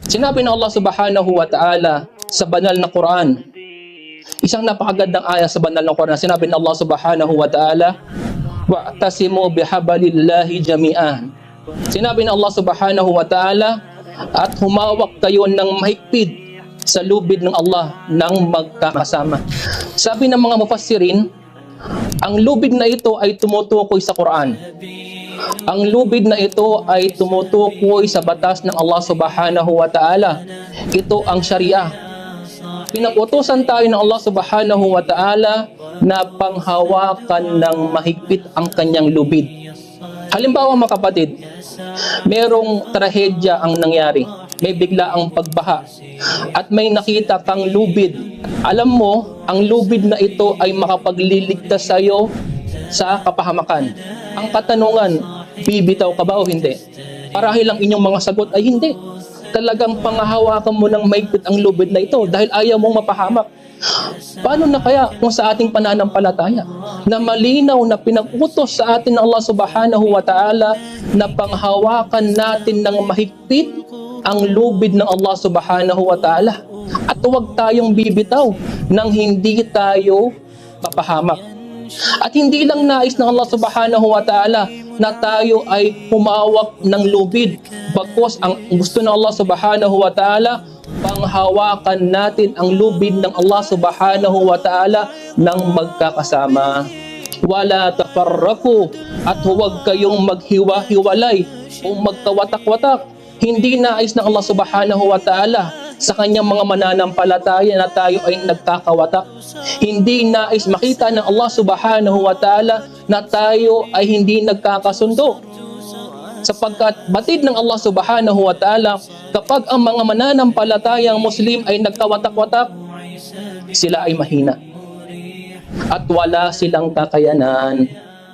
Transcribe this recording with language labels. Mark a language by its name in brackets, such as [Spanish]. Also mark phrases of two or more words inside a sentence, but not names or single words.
[Filipino] Sinabi ng Allah [Arabic] سبحانه وتعالى [Filipino] sa banal na Quran, isang napakagandang aya sa banal na Quran, sinabi ng Allah [Arabic] سبحانه وتعالى, واعتصموا بحبل الله جميعا. [Filipino] Sinabi ng Allah [Arabic] سبحانه وتعالى, [Filipino] at humawak kayo ng mahigpit sa lubid ng Allah ng magkakasama. Sabi ng mga mufassirin, ang lubid na ito ay tumutukoy sa Quran. Ang lubid na ito ay tumutukoy sa batas ng Allah [Arabic] سبحانه وتعالى. [Filipino] Ito ang Sharia. Pinag-utusan tayo ng Allah [Arabic] سبحانه وتعالى [Filipino] na panghawakan ng mahigpit ang kanyang lubid. Halimbawa mga kapatid, merong trahedya ang nangyari. May bigla ang pagbaha at may nakita kang lubid. Alam mo, ang lubid na ito ay makapagliligtas sa iyo sa kapahamakan. Ang katanungan, bibitaw ka ba o hindi? Marahil ang inyong mga sagot ay hindi. Talagang panghahawakan mo ng mahigpit ang lubid na ito dahil ayaw mong mapahamak. Paano na kaya kung sa ating pananampalataya na malinaw na pinag-utos sa atin ng Allah [Arabic] سبحانه وتعالى [Filipino] na panghawakan natin ng mahigpit ang lubid ng Allah [Arabic] سبحانه وتعالى [Filipino] at huwag tayong bibitaw nang hindi tayo mapahamak. At hindi lang nais ng Allah [Arabic] سبحانه وتعالى [Filipino] na tayo ay humawak ng lubid, bagkus ang gusto ng Allah [Arabic] سبحانه وتعالى, [Filipino] panghawakan natin ang lubid ng Allah [Arabic] سبحانه وتعالى [Filipino] ng magkakasama. [Arabic] ولا تفرقوا, [Filipino] at huwag kayong maghiwa-hiwalay o magkawatak-watak. Hindi nais ng Allah [Arabic] سبحانه وتعالى [Filipino] sa kanyang mga mananampalataya na tayo ay nagkakawatak. Hindi nais makita ng Allah [Arabic] سبحانه وتعالى [Filipino] na tayo ay hindi nagkakasundo. Sapagkat batid ng Allah [Arabic] سبحانه وتعالى, [Filipino] kapag ang mga mananampalatayang Muslim ay nagkawatak-watak, sila ay mahina at wala silang kakayanan.